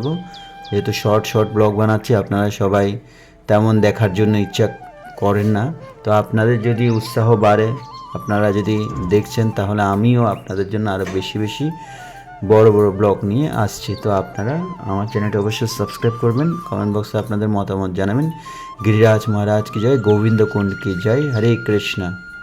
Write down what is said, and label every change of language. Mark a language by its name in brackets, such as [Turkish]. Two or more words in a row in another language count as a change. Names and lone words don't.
[Bangla] যেহেতু শর্ট ব্লগ বানাচ্ছি, আপনারা সবাই তেমন দেখার জন্য ইচ্ছা করেন না। তো আপনাদের যদি উৎসাহ বাড়ে, আপনারা যদি দেখছেন, তাহলে আমিও আপনাদের জন্য আরও বেশি বড় ব্লগ নিয়ে আসছি। তো আপনারা আমার চ্যানেলটি অবশ্যই সাবস্ক্রাইব করবেন, কমেন্ট বক্সে আপনাদের মতামত জানাবেন। [Hindi] गिरिराज महाराज की जय, गोविंद कुंड की जय। हरे कृष्ण।